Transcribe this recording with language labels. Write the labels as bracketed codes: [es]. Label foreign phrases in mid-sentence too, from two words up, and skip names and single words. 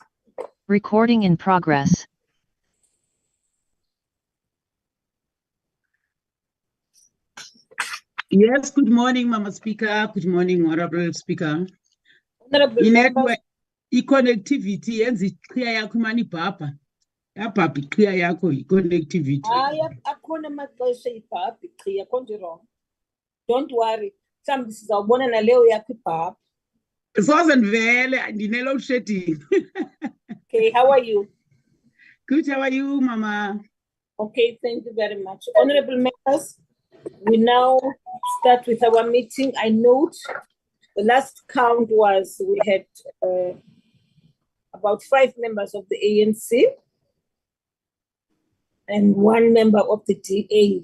[en] Recording in progress. Yes, good morning, Mama Speaker. Good morning, Honorable Speaker. Honorable members, [xh] I-connectivity yenza iqhiya yakho imane ibhabha. Yabhabha iqhiya yakho i-connectivity. akhona amaxesha ibhabha iqhiya konje wrong. [en] Don't worry. [xh] Mhlawumbi sizawubona naleyo yakho ibhabha. Soze ndivele ndine-load shedding. [en] Okay, how are you? Good, how are you, Mama? Okay, thank you very much. Honorable members, we now start with our meeting. I note the last count was we had about 5 members of the ANC and 1 member of the DA.